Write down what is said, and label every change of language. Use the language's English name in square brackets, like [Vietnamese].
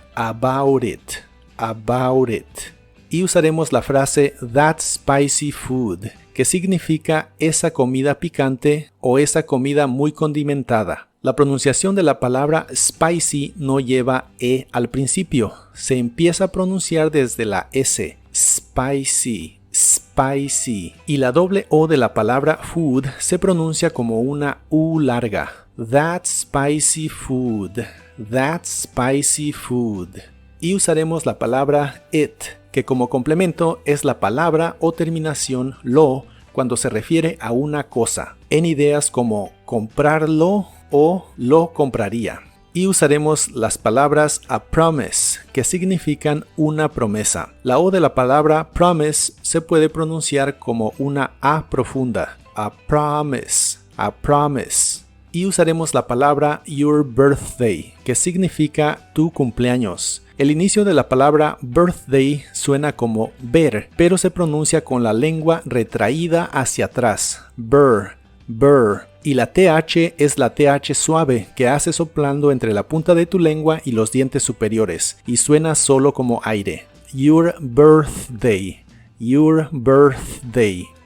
[English] About it, about it. [Spanish] Y usaremos la frase [English] that spicy food, [Spanish] que significa esa comida picante o esa comida muy condimentada. La pronunciación de la palabra spicy no lleva E al principio, se empieza a pronunciar desde la S, spicy, spicy. Y la doble O de la palabra food se pronuncia como una U larga. [English] That spicy food, that spicy food. [Spanish] Y usaremos la palabra it, que como complemento es la palabra o terminación lo cuando se refiere a una cosa, en ideas como comprarlo o lo compraría. Y usaremos las palabras [English] a promise, [Spanish] que significan una promesa. La O de la palabra promise se puede pronunciar como una A profunda. [English] A promise, a promise. [Spanish] Y usaremos la palabra [English] your birthday, [Spanish] que significa tu cumpleaños. El inicio de la palabra birthday suena como ver, pero se pronuncia con la lengua retraída hacia atrás. Burr, burr. Y la TH es la TH suave que hace soplando entre la punta de tu lengua y los dientes superiores, y suena solo como aire. [English] Your birthday, your birthday.